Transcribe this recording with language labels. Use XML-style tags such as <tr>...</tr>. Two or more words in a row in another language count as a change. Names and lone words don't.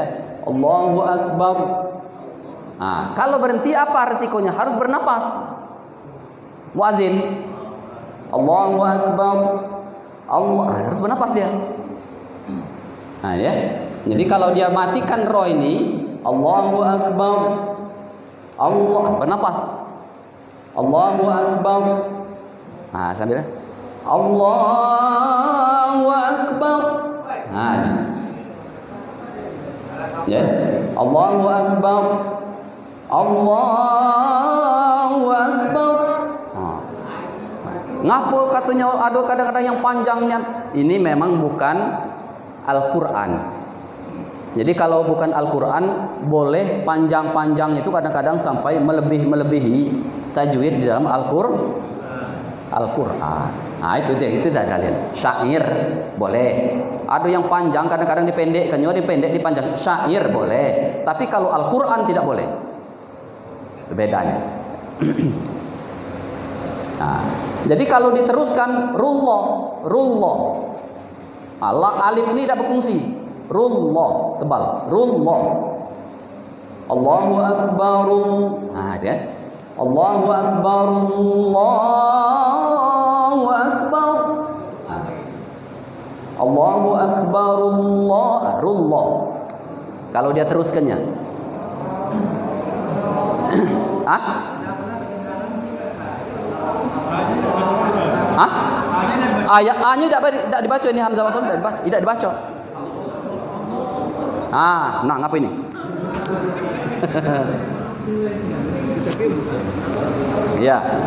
<ar>الله أكبر.</ar> <id>Kalau berhenti apa resikonya? Harus bernapas. Muazin</id> <ar>الله أكبر.</ar> <id>Harus bernapas dia. Ya. Jadi kalau dia matikan roh ini</id> <ar>الله أكبر.</ar> <id>Bernapas.</id> <ar>الله أكبر.</ar> <id>Sambil</id> <ar>الله أكبر.</ar> <id>Ya.</id> <ar>الله أكبر. الله أكبر.</ar> <id>Ngapa katanya ada kadang-kadang yang panjangnya? Ini memang bukan Al-Qur'an. Jadi kalau bukan Al-Qur'an boleh panjang-panjang itu kadang-kadang sampai melebihi tajwid di dalam Al-Qur'an. Itu dah kalian. Syair boleh. Ada yang panjang kadang-kadang dipendekkan, dipanjang. Syair boleh. Tapi kalau Al-Qur'an tidak boleh. Itu bedanya. Jadi kalau diteruskan rullah. Alif ini tidak berfungsi. Rullah tebal.</id> <ar>رُ الله. الله أكبر. Dia. الله أكبر. الله أكبر. الله أكبر. رُ الله.</ar> <id>Kalau dia teruskannya. Ayat A-nya tidak dibaca, ini Hamzah Wasl tidak dibaca. Ngapa ini? Ya.</id>